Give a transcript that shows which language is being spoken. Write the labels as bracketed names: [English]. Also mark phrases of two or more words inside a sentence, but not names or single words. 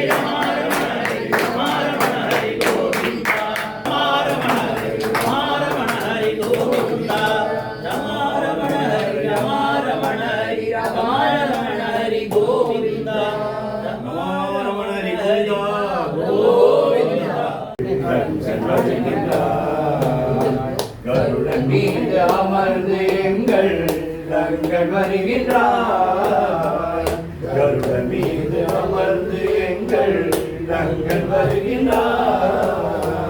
[Telugu] రమా రమణ హరి రమా రమణ హరి గోవింద రమా రమణ హరి రమా రమణ హరి గోవింద రమా రమణ హరి రమా రమణ హరి రమా రమణ హరి గోవింద రమా రమణ హరి [Tamil] గోవింద கருடன் மீது அமர்ந்து எங்கள் ரங்கள் வருகின்றார் கருடன் மீது அமர்ந்து எங்கள் ரங்கள் வருகின்றார்